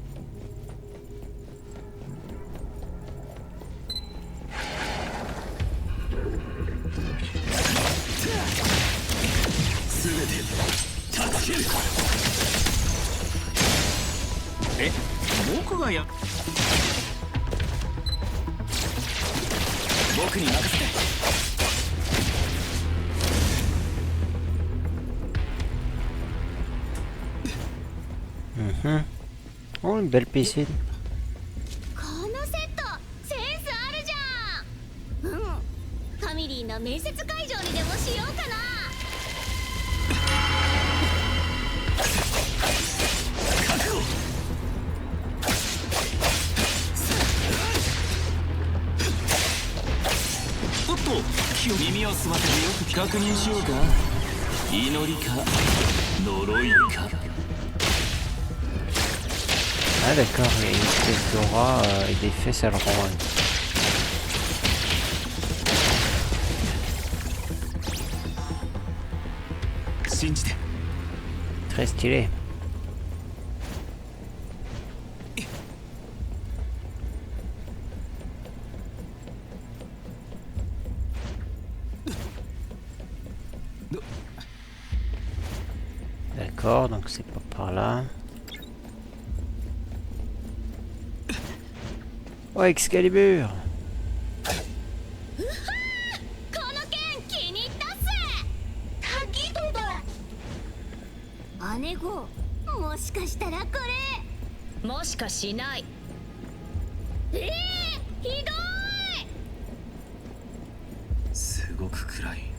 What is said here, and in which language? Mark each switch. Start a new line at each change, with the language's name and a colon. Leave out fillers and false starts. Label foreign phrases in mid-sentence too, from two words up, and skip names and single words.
Japanese: すべて助ける。僕がや僕に任せて。
French: Oh, une belle piscine.
Japanese: このセットセンスあるじゃん。うん、ファミリーの面接会場にでもしようかな。おっと、耳を澄ませてよく確認しようか。祈りか呪いか。
French: Ah d'accord, il y a une espèce d'aura et d'effet, ça le rend. Très stylé. D'accord, donc c'est pas par là. Oh, Excalibur!
Japanese: この剣気に入ったっす。タギドだ。姉子、もしかしたらこれ。もしかしない。ひどい。すごく暗い。